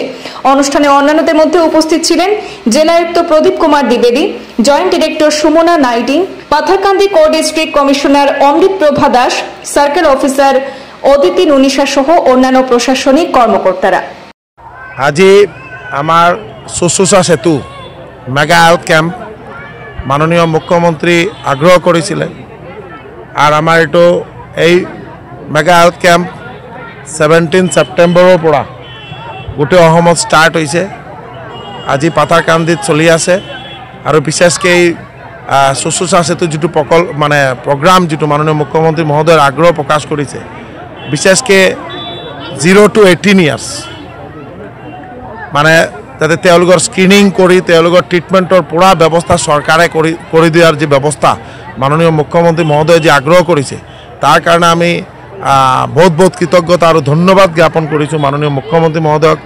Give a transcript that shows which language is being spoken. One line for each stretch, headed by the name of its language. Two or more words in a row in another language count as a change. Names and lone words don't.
Bangla: অনুষ্ঠানে অন্যান্যদের মধ্যে উপস্থিত ছিলেন জেলায়ুক্ত প্রদীপ কুমার দ্বিবেদী,
English: joint director
Bangla: সুমনা নাইডিং, পাথারকান্দি
English: co district commissioner
Bangla: অমৃত প্রভা দাস,
English: circle officer
Bangla: অদিতি নুনিশা সহ অন্যান্য প্রশাসনিক কর্মকর্তারা। আজি আমার শুশ্রূষা সেতু
English: mega health camp
Bangla: মাননীয় মুখ্যমন্ত্রী আগ্রহ করেছিলেন। আর আমার
Assamese: এইটো এই
English: mega health camp
Assamese: 17 সেপ্টেম্বৰৰ পৰা গোটেই অসমত ষ্টাৰ্ট হৈছে। আজি পাথাৰকান্দিত চলি আছে আৰু বিশেষকৈ এই শুশ্ৰূষা সেতু যিটো প্ৰগ্ৰাম যিটো মাননীয় মুখ্যমন্ত্ৰী মহোদয়ৰ আগ্ৰহ প্ৰকাশ কৰিছে, বিশেষকৈ
English: 0 to 18 years
Assamese: মানে যাতে তেওঁলোকৰ স্ক্ৰিনিং কৰি তেওঁলোকৰ ট্ৰিটমেণ্টৰ পুৰা ব্যৱস্থা চৰকাৰে কৰি দিয়াৰ যি ব্যৱস্থা মাননীয় মুখ্যমন্ত্ৰী মহোদয়ে যি আগ্ৰহ কৰিছে, তাৰ কাৰণে আমি বহুত বহুত কৃতজ্ঞতা আৰু ধন্যবাদ জ্ঞাপন কৰিছোঁ মাননীয় মুখ্যমন্ত্ৰী মহোদয়ক।